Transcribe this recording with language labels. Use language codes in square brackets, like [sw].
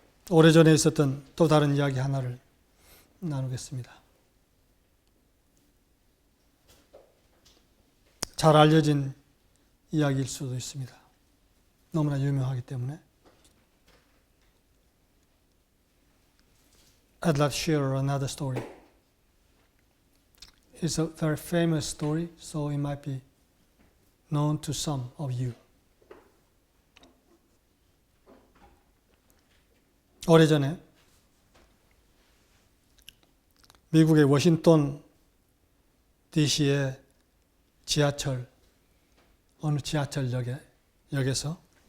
[ko] 오래전에 있었던 또 다른 이야기 하나를 나누겠습니다. 잘 알려진 이야기일 수도 있습니다. 너무나 유명하기 때문에. [en] I'd like to share another story. It's a very famous story, so it might be known to some of you. [ko] 오래전에 미국의 워싱턴 DC의 지하철, 어느 지하철역에서